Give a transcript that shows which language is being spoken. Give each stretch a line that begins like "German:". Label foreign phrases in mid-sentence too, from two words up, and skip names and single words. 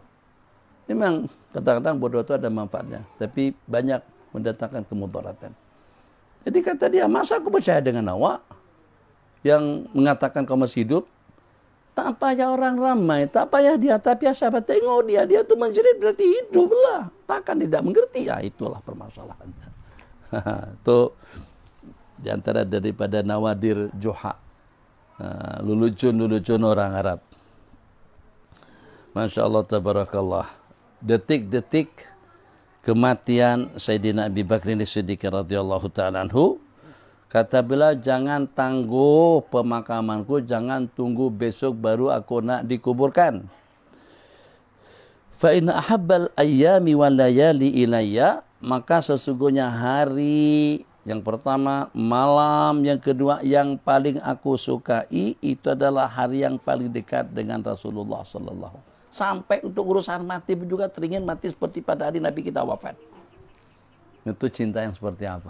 Malay: Memang kadang-kadang bodoh itu ada manfaatnya. Tapi banyak mendatangkan kemudaratan. Jadi kata dia, masa aku percaya dengan awak yang mengatakan kau masih hidup? Tak payah orang ramai, tak payah dia, tapi siapa tengok dia tu menjerit berarti hidup lah. Takkan tidak mengerti, ya itulah permasalahannya. Itu diantara daripada nawadir Juha. Lulucun orang Arab.
Arabic: ما شاء الله تبارك الله.
Malay: Detik-detik kematian Sayyidina Abi Bakrin As-Siddiq
Arabic: رضي الله تعالى عنه,
Malay: kata beliau, jangan tangguh pemakamanku, jangan tunggu besok baru aku nak dikuburkan.
Arabic: فإن أحب الأيام والليالي إلي,
Malay: maka sesungguhnya hari yang pertama, malam yang kedua yang paling aku sukai itu adalah hari yang paling dekat dengan Rasulullah
Arabic: صلى الله عليه وسلم.
Malay: Sampai untuk urusan mati pun juga teringin mati seperti pada hari Nabi kita wafat. Itu cinta yang seperti apa?